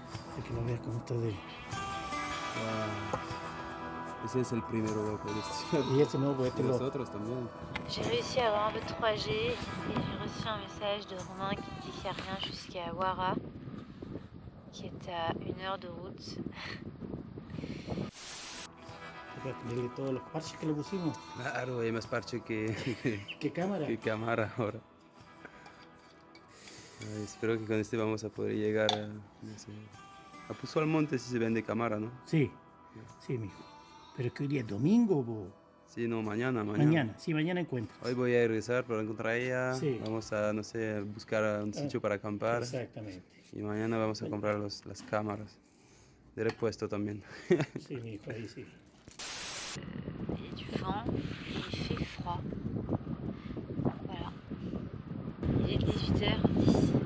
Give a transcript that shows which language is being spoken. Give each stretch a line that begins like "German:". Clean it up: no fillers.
Spanish: Para que lo veas como está de... Ese es el primero de este. Y ese no, pues este Y los lo... otros también.
French: J'ai réussi à avoir un peu de 3G et j'ai reçu un message de Romain qui dit qu'il n'y a rien jusqu'à Huara, qui est à 1 heure de route.
Spanish: Para que le todos los parches que le pusimos. Claro, hay más parche que ¿Qué cámara? cámara ahora. Ay, espero que con este vamos a poder llegar a, no sé, a Puzo al Monte si se vende cámara, ¿no? Sí, sí, mijo. Pero es que hoy día es domingo, po. Sí, no, mañana. Mañana, sí, mañana encuentras. Hoy voy a regresar para encontrar a ella. Sí. Vamos a, no sé, buscar un sitio para acampar. Exactamente. Y mañana vamos a comprar las cámaras. De repuesto también. Sí, mijo, ahí sí.
French: Il y a du vent et il fait froid. Voilà. Il est 18h10.